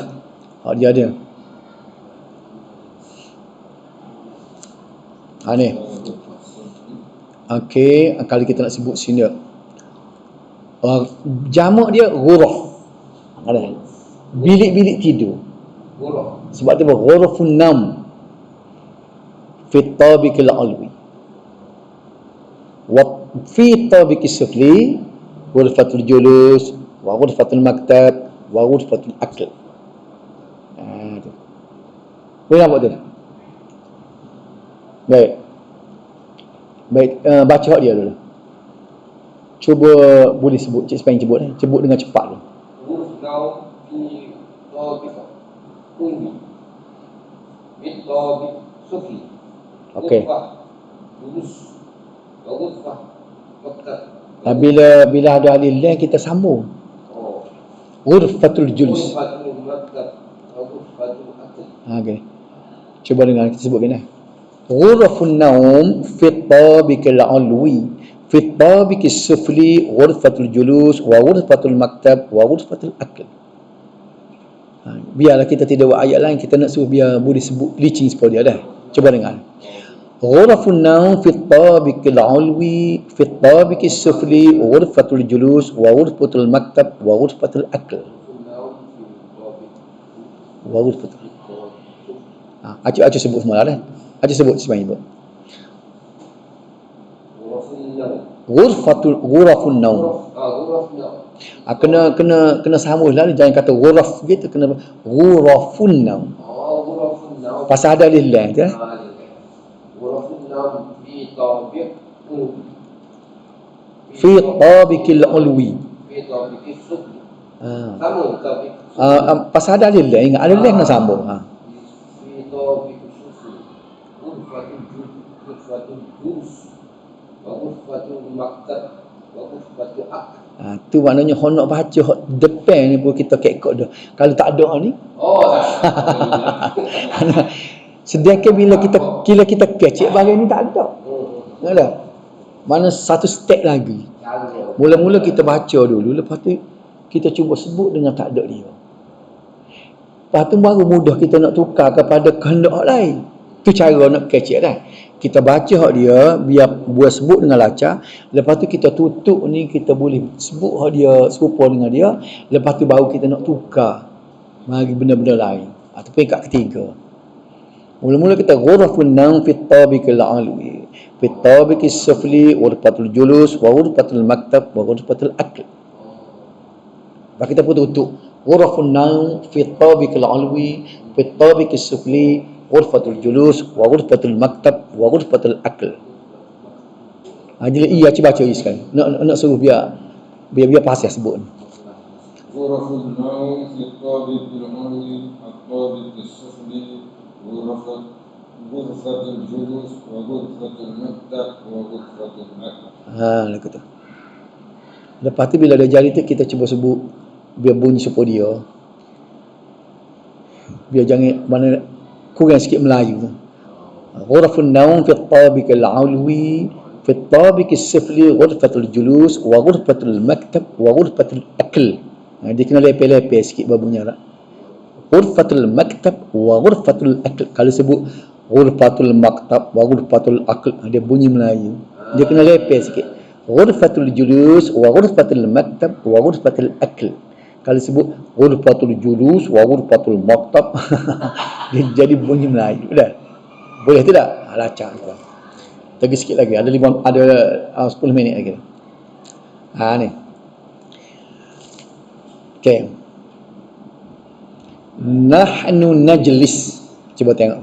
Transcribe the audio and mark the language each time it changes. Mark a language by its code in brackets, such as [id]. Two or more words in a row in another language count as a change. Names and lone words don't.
[ms] Hak dia ada. Ni. Okey, kalau kita nak sebut sini. Jamak dia ghuraf. Ada. Bilik-bilik tidur. Sebab tu [ar] غرف نوم في الطابق العلوي. و في الطابق السفلي غرفة الجلوس و غرفة المكتب و غرفة الأكل. [ms] Tu. Boleh nampak tu? Baik. Baca hak dia dulu. Cuba boleh sebut, Cik Span sebut sebut dengan cepat dulu. [ar] غرفة في طابقة علوي من طابق سفلي. [ms] Okey. [ar] جلوس و غرفة مكتب. [ms] Bila ada alif lam kita sambung. [ar] غرفة الجلوس. غرفة المكتب و غرفة الأكل. [ms] Okey. Cuba dengar kita sebut gini. [ar] غرف نوم في الطابق العلوي في الطابق السفلي غرفة الجلوس و غرفة المكتب و غرفة الأكل. [ms] Biarlah kita tidak buat ayat lain, kita nak suruh biar boleh sebut licin sepuluh dia dah. Cuba dengar. [ar] غرف نوم في الطابق العلوي في الطابق السفلي غرفة الجلوس و غرفة المكتب و غرفة الأكل. و غرفة. [ms] Acik sebut semua dah. Acik sebut sebenarnya. [ar] غرف نوم. [ms] Kena sambung lah, jangan kata ghuraf gitu, kena [ar] غرف نوم. غرف نوم. [ms] Pasal ada alif lam tu. [ar] غرف نوم في طابق علوي. في الطابق العلوي. في الطابق السفلي. [ms] Sambung tabiq. Pasal ada alif lam, ingat alif lam kena sambung. [ar] في الطابق السفلي. غرفة الجلوس و غرفة المكتب و غرفة الأكل. [ms] Tu maknanya honok baca hak depan ni pun kita kekok dah. Kalau tak ada ni. Sedangkan bila kita kecek bahagian ni tak ada. Ada. Mana satu step lagi. Mula-mula kita baca dulu, lepas tu kita cuba sebut dengan tak ada dia. Lepas tu baru mudah kita nak tukar kepada kehendak lain. Tu cara nak kecek dah. Kita baca hak dia, biar buat sebut dengan lancar. Lepas tu kita tutup ni, kita boleh sebut hak dia serupa dengan dia. Lepas tu baru kita nak tukar bagi benda-benda lain. Itu peringkat ketiga. Mula-mula kita [ar] غرف نوم في الطابق العلوي في الطابق السفلي غرفة الجلوس و غرفة المكتب و غرفة الأكل. [ms] Lepas kita pun tutup [ar] غرف نوم في الطابق العلوي في الطابق السفلي غرفة الجلوس و غرفة المكتب و غرفة الأكل. [ms] Jadi iya baca sekali. Nak suruh biar pasal sebut. [ar] غرف نوم في الطابق العلوي الطابق السفلي غرفة الجلوس و غرفة المكتب و غرفة الأكل. [ms] Nak kata. Lepas tu bila dah jadi tu kita cuba sebut biar bunyi supaya dia. Biar jangan mana kurang sikit Melayu. [ar] غرف نوم في الطابق العلوي في الطابق السفلي غرفة الجلوس و غرفة المكتب و غرفة الأكل. [ms] Dia kena lepeh-lepeh sikit babunnya. [ar] غرفة المكتب و غرفة الأكل. [ms] Kalau sebut [ar] غرفة المكتب و غرفة الأكل, [ms] dia bunyi Melayu. Dia kena repair sikit. [ar] غرفة الجلوس و غرفة المكتب و غرفة الأكل. [ms] Kalau sebut [ar] غرفة الجلوس و غرفة المكتب [ms] dia jadi bunyi Melayu dah. Boleh tidak? Lacak tu. Lagi sikit lagi. Ada 10 minit lagi. Ni. Okey. [ar] نحن نجلس. [ms] Cuba tengok.